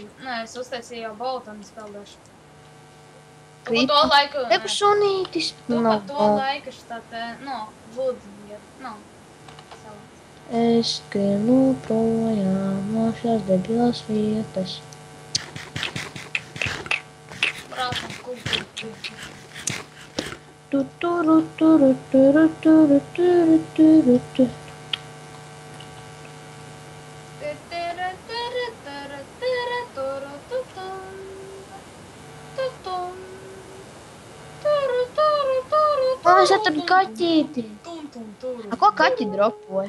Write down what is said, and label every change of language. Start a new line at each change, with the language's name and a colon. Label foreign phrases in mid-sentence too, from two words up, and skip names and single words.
Latvian: Nē, es uztaisīju jau boltu un spēlēšu. Tu pa Krīpa. to laiku... Reku sunītis. Tu pa to laiku šitāt, lūdzu, savāc. Es skrienu projām no šās debilās vietas. Brātam, kultūri. Tuturu, turu, turu, turu, turu, turu, turu. Es atradu kaķīti. Ko kaķi dropoja?